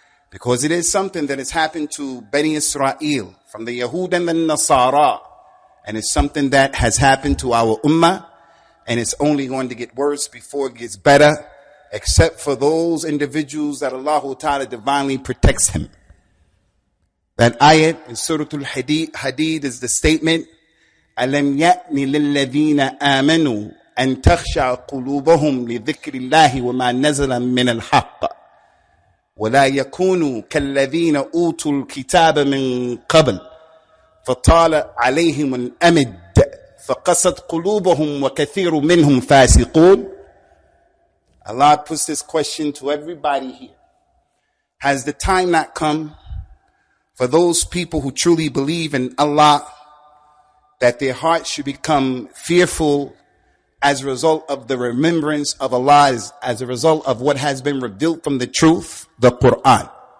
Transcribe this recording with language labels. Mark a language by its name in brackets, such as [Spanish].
[English] Because it is something that has happened to Bani Israel, from the Yahud and the Nasara. And it's something that has happened to our ummah. And it's only going to get worse before it gets better, except for those individuals that Allah Ta'ala divinely protects him. That ayat in Surah Al-Hadid is the statement, [Arabic] أَلَمْ يَأْنِ لِلَّذِينَ آمَنُوا أَن تَخْشَعَ قُلُوبَهُمْ لِذِكْرِ اللَّهِ وَمَا نَزَلَ مِنَ الْحَقِّ وَلَا يَكُونُوا كَالَّذِينَ أُوتُوا الْكِتَابَ مِنْ قَبْلِ فَطَالَ عَلَيْهِمُ الْأَمَدُ فَقَسَتْ قُلُوبُهُمْ وَكَثِيرٌ مِنْهُمْ فَاسِقُونَ. [English] Allah puts this question to everybody here. Has the time not come for those people who truly believe in Allah, that their hearts should become fearful as a result of the remembrance of Allah, as a result of what has been revealed from the truth, the Quran?